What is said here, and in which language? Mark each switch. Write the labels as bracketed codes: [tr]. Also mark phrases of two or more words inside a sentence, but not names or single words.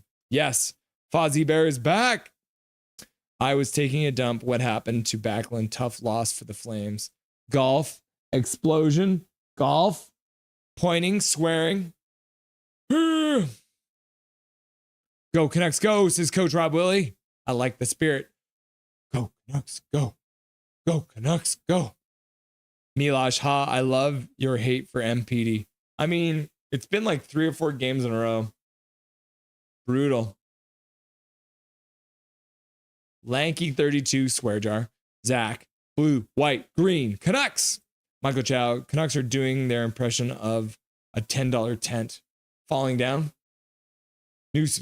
[en] Yes, Fozzie Bear is back. I was taking a dump. What happened to Backlund? Tough loss for the Flames. Golf, explosion, golf, pointing, swearing. Go Canucks, go, says Coach Rob Willie. I like the spirit. Go Canucks, go. Go Canucks, go. Milosh, ha, I love your hate for MPD. I mean, it's been like 3 or 4 games in a row. Brutal. Lanky 32, swear jar. Zach, blue, white, green, Canucks. Michael Chow, Canucks are doing their impression of a $10 tent falling down.